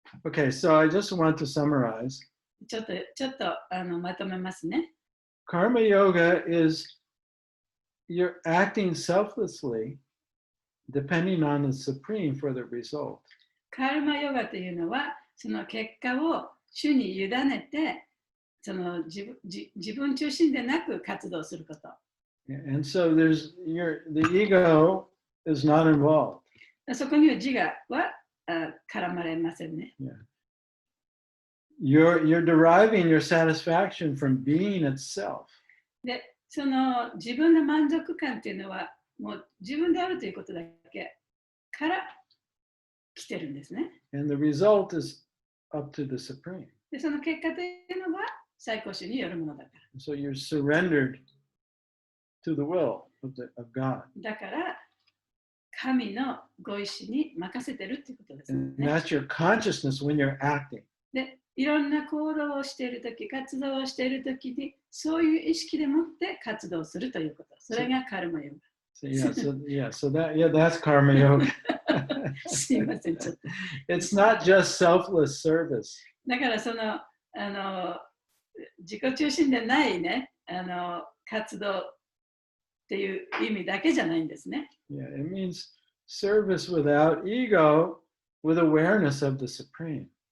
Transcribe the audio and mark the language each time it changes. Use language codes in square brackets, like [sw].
[en] Okay, so I just want to summarize. [ja] ちょっとまとめますね。 [en] Karma yoga is you're acting selflessly, depending on the Supreme for the result. [ja] カルマヨガというのは、その結果を主に委ねて、その自分中心でなく活動すること。 [en] And so the ego is not involved. [ja] そこには自我は絡まれませんね。 [en] Yeah. You're deriving your satisfaction from being itself. [ja] で、その自分の満足感というのは、もう自分であるということだけから来てるんですね。 [en] And the result is up to the Supreme. [ja] で、その結果というのは最高主によるものだから。 [en] So you're surrendered to the will of God. [ja] だから、神のご意志に任せてるということですね。 [en] And that's your consciousness when you're acting. [ja] で、いろんな行動をしているとき、活動をしているときに、そういう意識でもって活動するということ。それがカルマヨガ。 [en] That's karma yoga. [ja] すいません、ちょっと。 [en] It's not just selfless service. [ja] だからその、自己中心でないね、活動っていう意味だけじゃないんですね。 [en] Yeah, it means service without ego, with awareness of the Supreme.